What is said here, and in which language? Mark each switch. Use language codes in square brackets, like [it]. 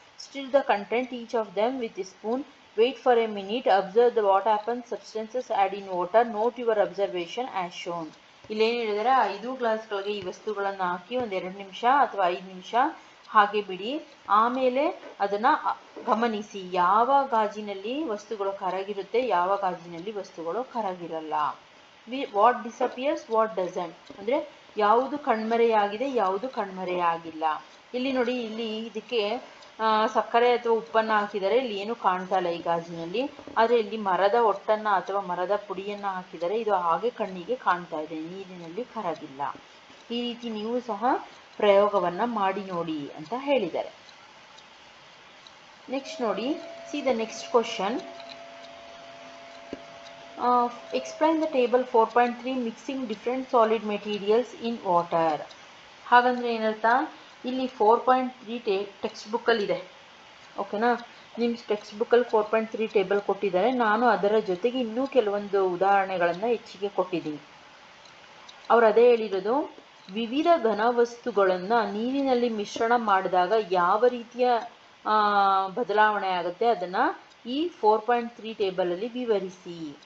[en] Stir the content each of them with a spoon. Wait for a minute. Observe what happens. Substances add in water. Note your observation as shown. [kn] ಇಲ್ಲೇನು ಹೇಳಿದರೆ, 5 ಗ್ಲಾಸ್ಗಳಿಗೆ ಈ ವಸ್ತುಗಳನ್ನು ಹಾಕಿ ಒಂದು 2 ನಿಮಿಷ ಅಥವಾ 5 ನಿಮಿಷ ಹಾಗೆ ಬಿಡಿ. ಆಮೇಲೆ ಅದನ್ನು ಗಮನಿಸಿ, ಯಾವ ಗಾಜಿನಲ್ಲಿ ವಸ್ತುಗಳು ಕರಗಿರುತ್ತೆ, ಯಾವ ಗಾಜಿನಲ್ಲಿ ವಸ್ತುಗಳು ಕರಗಿರಲ್ಲ. [en] what disappears, what doesn't, [kn] ಅಂದರೆ ಯಾವುದು ಕಣ್ಮರೆಯಾಗಿದೆ, ಯಾವುದು ಕಣ್ಮರೆಯಾಗಿಲ್ಲ. ಇಲ್ಲಿ ನೋಡಿ, ಇಲ್ಲಿ ಇದಕ್ಕೆ ಸಕ್ಕರೆ ಅಥವಾ ಉಪ್ಪನ್ನು ಹಾಕಿದರೆ ಇಲ್ಲಿ ಏನು ಕಾಣ್ತಾ ಇಲ್ಲ ಈ ಗಾಜಿನಲ್ಲಿ. ಆದರೆ ಇಲ್ಲಿ ಮರದ ಒಟ್ಟನ್ನು ಅಥವಾ ಮರದ ಪುಡಿಯನ್ನು ಹಾಕಿದರೆ ಇದು ಹಾಗೆ ಕಣ್ಣಿಗೆ ಕಾಣ್ತಾ ಇದೆ, ನೀರಿನಲ್ಲಿ ಕರಗಿಲ್ಲ. ಈ ರೀತಿ ನೀವು ಸಹ ಪ್ರಯೋಗವನ್ನು ಮಾಡಿ ನೋಡಿ ಅಂತ ಹೇಳಿದ್ದಾರೆ. [en] next [kn] ನೋಡಿ, [en] See the next question. Explain the table 4.3 mixing different solid materials in water. [kn] ಹಾಗಂದ್ರೆ ಏನರ್ಥ, ಇಲ್ಲಿ 4.3 ಟೆಕ್ಸ್ಟ್ ಬುಕ್ಕಲ್ಲಿದೆ. ಓಕೆನಾ, ನಿಮ್ಮ ಟೆಕ್ಸ್ಟ್ ಬುಕ್ಕಲ್ಲಿ 4.3 ಟೇಬಲ್ ಕೊಟ್ಟಿದ್ದಾರೆ. ನಾನು ಅದರ ಜೊತೆಗೆ ಇನ್ನೂ ಕೆಲವೊಂದು ಉದಾಹರಣೆಗಳನ್ನು ಹೆಚ್ಚಿಗೆ ಕೊಟ್ಟಿದ್ದೀನಿ. ಅವರು ಅದೇ ಹೇಳಿರೋದು, ವಿವಿಧ ಘನವಸ್ತುಗಳನ್ನು ನೀರಿನಲ್ಲಿ ಮಿಶ್ರಣ ಮಾಡಿದಾಗ ಯಾವ ರೀತಿಯ ಬದಲಾವಣೆ ಆಗುತ್ತೆ ಅದನ್ನು ಈ 4.3 ಟೇಬಲಲ್ಲಿ ವಿವರಿಸಿ.